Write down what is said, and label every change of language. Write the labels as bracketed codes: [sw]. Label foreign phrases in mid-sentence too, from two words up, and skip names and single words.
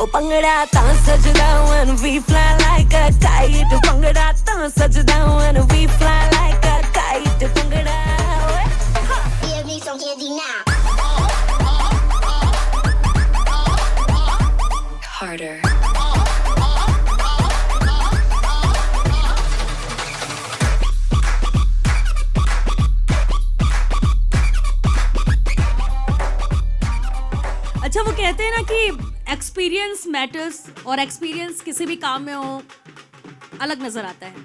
[pa] ਭੰਗੜਾ ਤਾਂ ਸਜਦਾ [en] when we fly like a kite [pa] ਭੰਗੜਾ ਤਾਂ ਸਜਦਾ [en] when we fly like a kite ਭੰਗੜਾ Give me some candy now Harder [hi] अच्छा वो कहते हैं ना कि [en] experience matters [hi] और एक्सपीरियंस किसी भी काम में हो अलग नजर आता है।